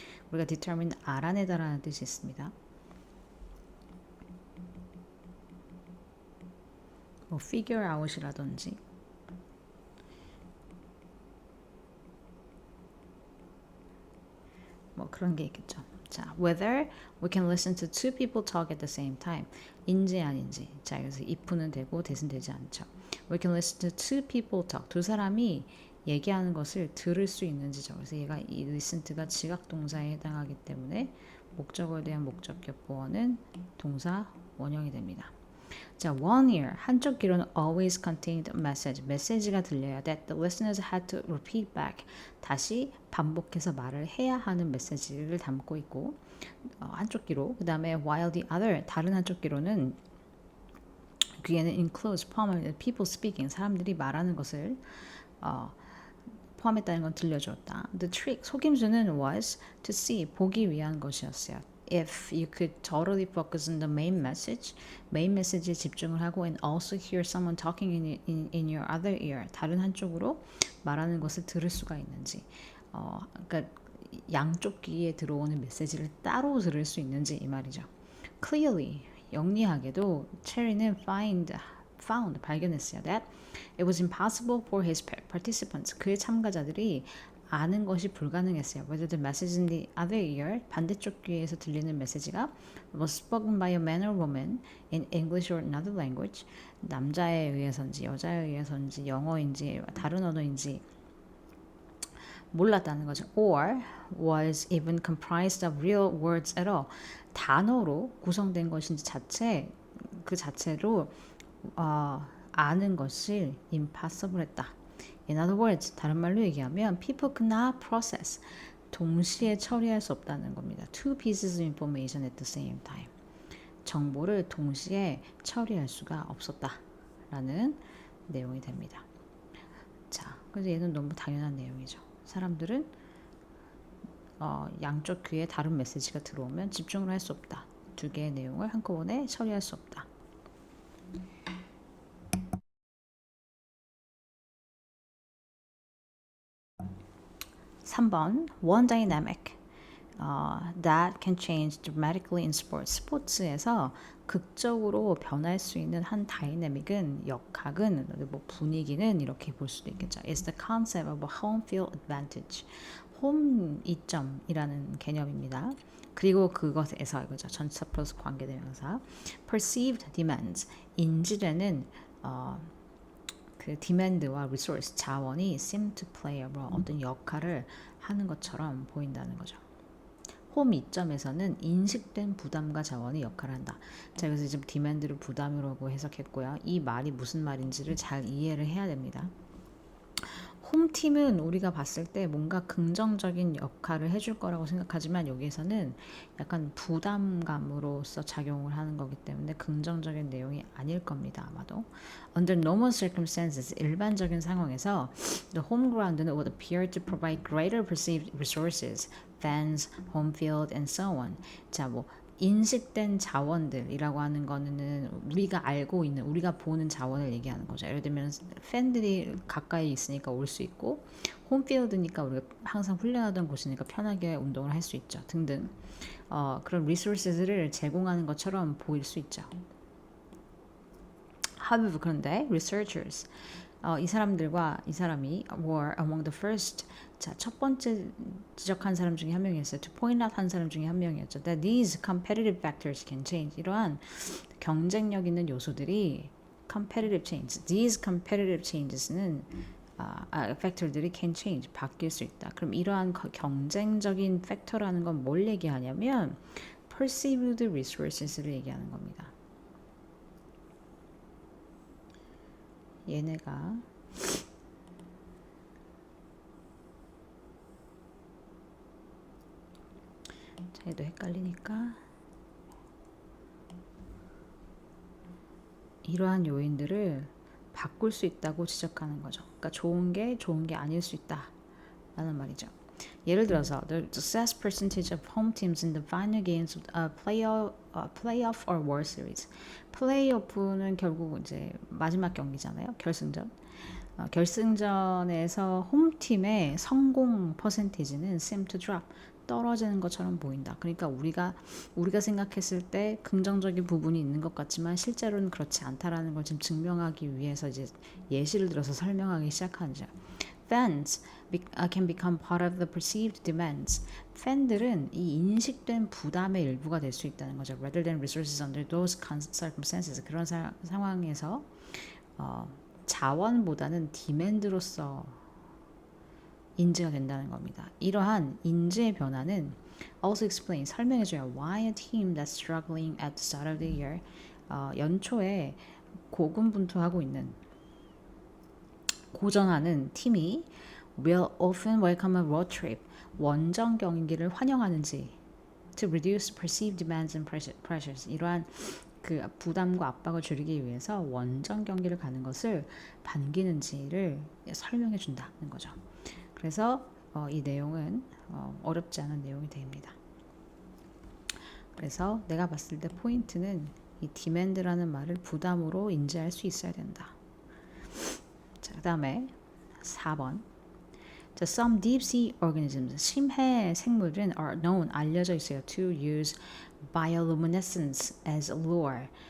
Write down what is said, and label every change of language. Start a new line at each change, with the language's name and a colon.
Korean: 우리가 determine 알아내다라는 뜻이 있습니다. 뭐 figure out이라든지 뭐 그런 게 있겠죠.
English: 자, whether we can listen to two people talk at the same time.
Korean: 인지 아닌지. 자, 그래서 if는 되고 that은 되지 않죠.
English: We can listen to two people talk.
Korean: 두 사람이 얘기하는 것을 들을 수 있는지죠. 그래서 얘가 이 listen가 지각 동사에 해당하기 때문에 목적어에 대한 목적격 보어는 동사 원형이 됩니다.
English: 자, one ear
Korean: 한쪽 귀로는
English: always contained a message.
Korean: 메시지가 들려야
English: that the listeners had to repeat back.
Korean: 다시 반복해서 말을 해야 하는 메시지를 담고 있고 한쪽 귀로. 그 다음에
English: while the other
Korean: 다른 한쪽 귀로는 귀에는 includes 포함한
English: people speaking
Korean: 사람들이 말하는 것을 포함했다는 건 들려주었다.
English: The trick
Korean: 속임수는
English: was to see
Korean: 보기 위한 것이었어요.
English: If you could totally focus on the main message,
Korean: main message에 집중을 하고
English: and also hear someone talking in your other ear,
Korean: 다른 한쪽으로 말하는 것을 들을 수가 있는지, 그러니까 양쪽 귀에 들어오는 메시지를 따로 들을 수 있는지 이 말이죠. Clearly, 영리하게도 체리는 found 발견했어요.
English: That it was impossible for his participants,
Korean: 그의 참가자들이 아는 것이 불가능했어요.
English: Whether the message in the other ear,
Korean: 반대쪽 귀에서 들리는 메시지가
English: was spoken by a man or woman in English or another language,
Korean: 남자에 의해서인지 여자에 의해서인지 영어인지 다른 언어인지 몰랐다는 거죠.
English: Or was even comprised of real words at all.
Korean: 단어로 구성된 것인지 그 자체로 아는 것을 impossible 했다.
English: In other words,
Korean: 다른 말로 얘기하면
English: people could not process,
Korean: 동시에 처리할 수 없다는 겁니다.
English: Two pieces of information at the same time.
Korean: 정보를 동시에 처리할 수가 없었다라는 내용이 됩니다. 자, 그래서 얘는 너무 당연한 내용이죠. 사람들은 양쪽 귀에 다른 메시지가 들어오면 집중을 할 수 없다. 두 개의 내용을 한꺼번에 처리할 수 없다.
English: 3번 one dynamic that can change dramatically in sports.
Korean: 스포츠에서 극적으로 변할 수 있는 한 다이내믹은 역학은 뭐 분위기는 이렇게 볼 수도 있겠죠.
English: It's the concept of a home field advantage.
Korean: 홈 이점이라는 개념입니다. 그리고 그것에서 이거죠. 전치사 플러스 관계대명사. Perceived demands. 인지되는 그 demand와 resource 자원이
English: seem to play a role
Korean: 어떤 역할을 하는 것처럼 보인다는 거죠. 홈 이점에서는 인식된 부담과 자원의 역할을 한다. 자, 그래서 지금 디맨드를 부담이라고 해석했고요. 이 말이 무슨 말인지를 잘 이해를 해야 됩니다. 홈팀은 우리가 봤을 때 뭔가 긍정적인 역할을 해줄 거라고 생각하지만 여기에서는 약간 부담감으로서 작용을 하는 거기 때문에 긍정적인 내용이 아닐 겁니다. 아마도.
English: Under normal circumstances,
Korean: 일반적인 상황에서
English: the home ground는 would appear to provide greater perceived resources, fans, home field, and so on.
Korean: 자, 뭐 인식된 자원들이라고 하는 거는 우리가 알고 있는 우리가 보는 자원을 얘기하는 거죠. 예를 들면 팬들이 가까이 있으니까 올 수 있고 홈필드니까 우리가 항상 훈련하던 곳이니까 편하게 운동을 할 수 있죠. 등등 그런 리소스를 제공하는 것처럼 보일 수 있죠.
English: However,
Korean: 그런데
English: researchers
Korean: 이 사람들과 이 사람이
English: were among the first.
Korean: 자, 첫 번째 지적한 사람 중에 한 명이었어요.
English: To point out
Korean: 한 사람 중에 한 명이었죠.
English: That these competitive factors can change.
Korean: 이러한 경쟁력 있는 요소들이 competitive change.
English: These competitive changes는 팩터들이 can change.
Korean: 바뀔 수 있다. 그럼 이러한 경쟁적인 팩터라는 건 뭘 얘기하냐면 perceived resources를 얘기하는 겁니다. 얘네가 자, 얘도 헷갈리니까 이러한 요인들을 바꿀 수 있다고 지적하는 거죠. 그러니까 좋은 게 아닐 수 있다 라는 말이죠. 예를 들어서
English: the success percentage of home teams in the final games of playoff or World Series.
Korean: 플레이오프는 결국 이제 마지막 경기잖아요. 결승전. 결승전에서 홈팀의 성공 퍼센티지는
English: seem to drop.
Korean: 떨어지는 것처럼 보인다. 그러니까 우리가 생각했을 때 긍정적인 부분이 있는 것 같지만 실제로는 그렇지 않다라는 걸 지금 증명하기 위해서 이제 예시를 들어서 설명하기 시작하죠.
English: Fans can become part of the perceived demands.
Korean: 팬들은 이 인식된 부담의 일부가 될 수 있다는 거죠.
English: Rather than resources under those circumstances.
Korean: 그런 상황에서 자원보다는 디맨드로서 인지가 된다는 겁니다. 이러한 인지의 변화는
English: also explain
Korean: 설명해줘요.
English: Why a team that's struggling at the start of the year
Korean: 연초에 고군분투하고 있는 고전하는 팀이
English: will often welcome a road trip
Korean: 원정 경기를 환영하는지
English: to reduce perceived demands and pressures
Korean: 이러한 그 부담과 압박을 줄이기 위해서 원정 경기를 가는 것을 반기는지를 설명해 준다는 거죠. 그래서 이 내용은 어렵지 않은 내용이 됩니다. 그래서 내가 봤을 때 포인트는 이 demand라는 말을 부담으로 인지할 수 있어야 된다. 자, 그 다음에 4번. 자,
English: some deep sea organisms,
Korean: 심해 생물은
English: are known,
Korean: 알려져 있어요.
English: To use bioluminescence as a lure.